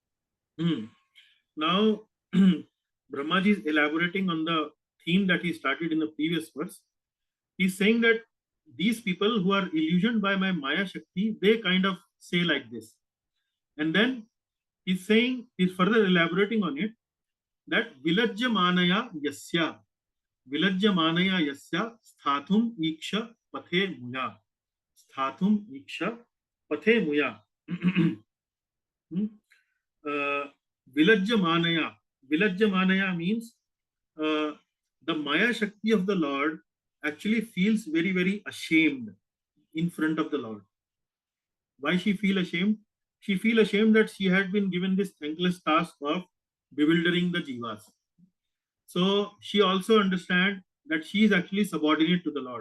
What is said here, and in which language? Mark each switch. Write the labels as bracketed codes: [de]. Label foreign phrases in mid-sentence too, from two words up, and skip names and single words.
[en] Now, Brahmaji is elaborating on the theme that he started in the previous verse. He's saying that these people who are illusioned by my Maya Shakti, they kind of say like this. And then he's further elaborating on it, that [sa] विलज्जमानया यस्य स्थातुम् ईक्षा पथे अमुया. स्थातुम् ईक्षा पथे अमुया. [en] Vilajyamanaya means the Maya Shakti of the Lord actually feels very, very ashamed in front of the Lord. Why she feel ashamed? She feel ashamed that she had been given this thankless task of bewildering the jivas. So she also understands that she is actually subordinate to the Lord.